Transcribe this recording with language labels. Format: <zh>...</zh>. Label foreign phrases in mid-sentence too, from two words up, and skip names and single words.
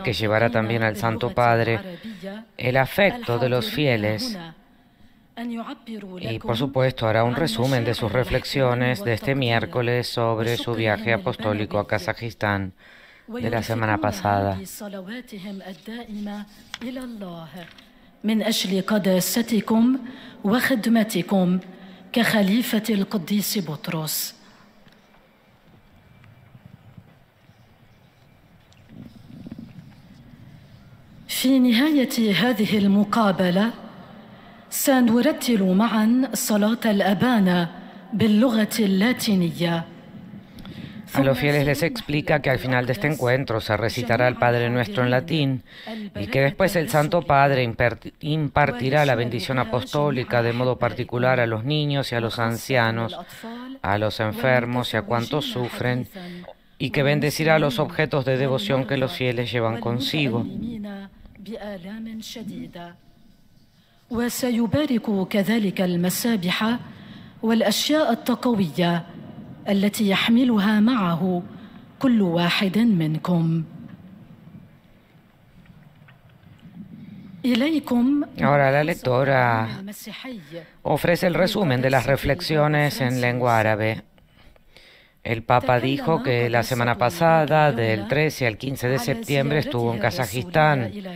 <es>que llevará también al Santo Padre el afecto de los fieles Y por supuesto hará un resumen de sus reflexiones de este miércoles sobre su viaje apostólico a Kazajistán de la semana pasada.</es> <ar>من أجل قداستكم وخدمتكم كخليفة القديس بطرس. في نهاية هذه المقابلة سنرتل معا صلاة الأبانا باللغة اللاتينية.</ar> <es>A los fieles les explica que al final de este encuentro se recitará el Padre Nuestro en latín y que después el Santo Padre impartirá la bendición apostólica de modo particular a los niños y a los ancianos, a los enfermos y a cuantos sufren, y que bendecirá los objetos de devoción que los fieles llevan consigo.</es> <ar>وسيبارك كذلك المسابح والأشياء التقوية التي يحملها معه كل واحد منكم.</ar> <es>Ahora la lectora ofrece el resumen de las reflexiones en lengua árabe. El Papa dijo que la semana pasada, del 13 al 15 de septiembre, estuvo en Kazajistán.</es>